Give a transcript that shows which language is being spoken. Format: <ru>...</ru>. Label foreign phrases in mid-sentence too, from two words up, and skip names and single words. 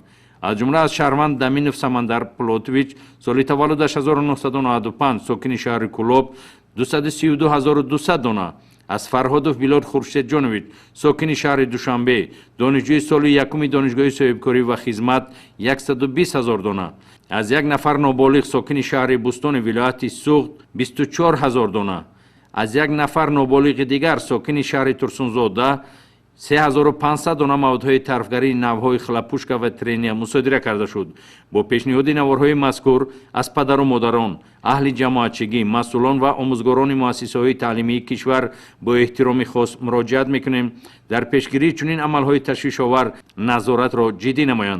<tg>Аз ҷумла аз шаҳрванд Доминов Самандар Плутович соли таваллудаш 1995 сокини шаҳри Кӯлоб 232,200 дона, аз Фарҳодов Билод Хуршед Ҷонавид сокини шаҳри Душанбе донишҷӯи соли якуми Донишгоҳи соҳибкорӣ ва хизмат 120,000 дона, аз як нафар ноболиғ сокини шаҳри Бӯстон вилояти Сӯхт 24,000 дона, аз як нафар ноболиғи дигар сокини шаҳри Турсунзода 3500 дона маводҳои тарфгарии навъҳои хлопушка ва трения мусодира карда шуд. бо пешниҳоди наворҳои мазкур аз падару модарон, аҳли ҷамоатчигӣ, масъулон ва омӯзгорони муассисаҳои таълимии кишвар бо эҳтироми хос муроҷиат мекунем дар пешгирии чунин амалҳои ташвишовар назоратро ҷиддӣ намоянд.</tg>